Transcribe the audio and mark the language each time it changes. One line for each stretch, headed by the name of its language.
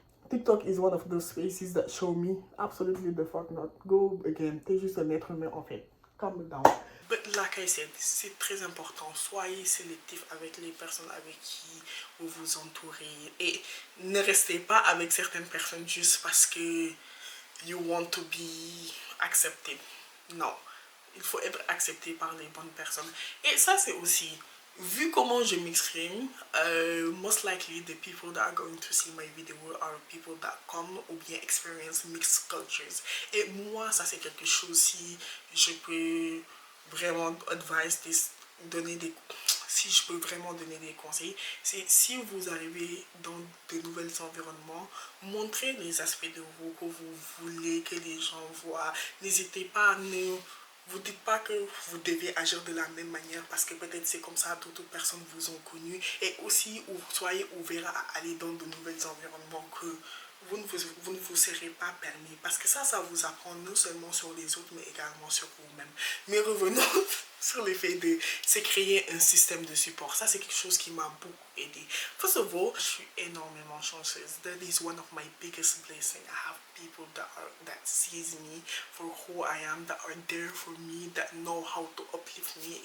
English: TikTok is one of those spaces that show me absolutely the fuck not. Go again.
French: T'es juste un être humain en fait.
English: Calm down. But like I said,
French: c'est très important. Soyez sélectif avec les personnes avec qui vous vous entourez. Et ne restez pas avec certaines personnes juste parce que
English: you want to be accepted.
French: Non. Il faut être accepté par les bonnes personnes. Et ça, c'est aussi vu comment je m'exprime,
English: most likely the people that are going to see my video are people that come
French: ou bien
English: experience mixed cultures.
French: Et moi, ça c'est quelque chose, si je peux vraiment donner des, si je peux vraiment donner des conseils, c'est si vous arrivez dans de nouveaux environnements, montrez les aspects de vous que vous voulez que les gens voient. N'hésitez pas à ne vous dites pas que vous devez agir de la même manière parce que peut-être c'est comme ça d'autres personnes vous ont connu, et aussi soyez ouvert à aller dans de nouveaux environnements que vous ne vous serez pas permis, parce que ça vous apprend non seulement sur les autres mais également sur vous-même. Mais revenons sur le fait de se créer un système de support. Ça c'est quelque chose qui m'a beaucoup aidé.
English: First of all,
French: je suis énormément chanceuse.
English: That is one of my biggest blessings. I have people that sees me for who I am, that are there for me, that know how to uplift me.